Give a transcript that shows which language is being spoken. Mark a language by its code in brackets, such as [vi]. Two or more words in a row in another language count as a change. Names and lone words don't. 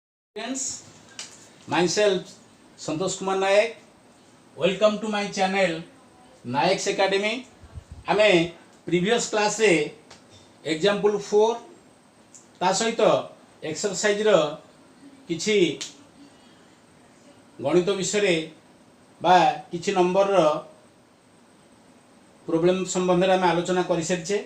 [en] Friends, myself Santosh Kumar Nayak. Welcome to my channel Nayak's Academy. [or] ଆମେ [en] previous class [or] ରେ ଏକ୍ଜାମ୍ପଲ 4 ଟା ସହିତ ଏକ୍ସରସାଇଜ ର କିଛି ଗଣିତ ବିଷୟ ରେ ବା କିଛି ନମ୍ବର ର ପ୍ରବ୍ଲେମ ସମ୍ବନ୍ଧ ରେ ଆମେ ଆଲୋଚନା କରି ସାରିଛେ।